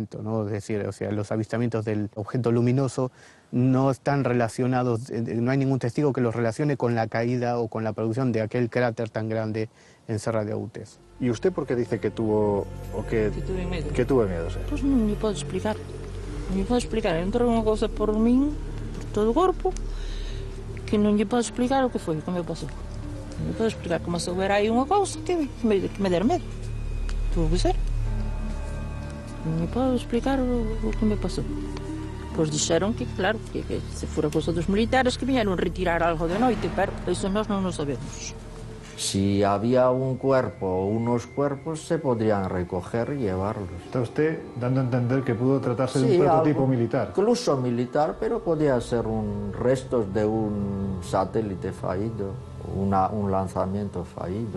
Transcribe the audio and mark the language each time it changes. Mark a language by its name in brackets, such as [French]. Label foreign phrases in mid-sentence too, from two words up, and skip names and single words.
[Spanish] Es decir, o sea, los avistamientos del objeto luminoso no están relacionados, no hay ningún testigo que los relacione con la caída o con la producción de aquel cráter tan grande en Serra de Outes. ¿Y usted por qué dice que tuvo tuve miedo? Que tuve miedo, sí. [Galician] Pues non me podo explicar. Non me podo explicar. Entrou unha cousa por min, por todo o corpo, que non lle podo explicar o que foi, que me pasou. Non me podo explicar como se houbera aí unha cousa que me der medo. [Spanish] Tuvo que ser. [Galician] Non me podo explicar o que me pasou. Pois dixeron que, claro, que se fora cousa dos militares que viñeron retirar algo de noite, pero iso nós non o sabemos. [Spanish] Si había un cuerpo o unos cuerpos, se podrían recoger y llevarlos. Está usted dando a entender que pudo tratarse de un prototipo militar. Incluso militar, pero podía ser restos de un satélite fallido, un lanzamiento fallido.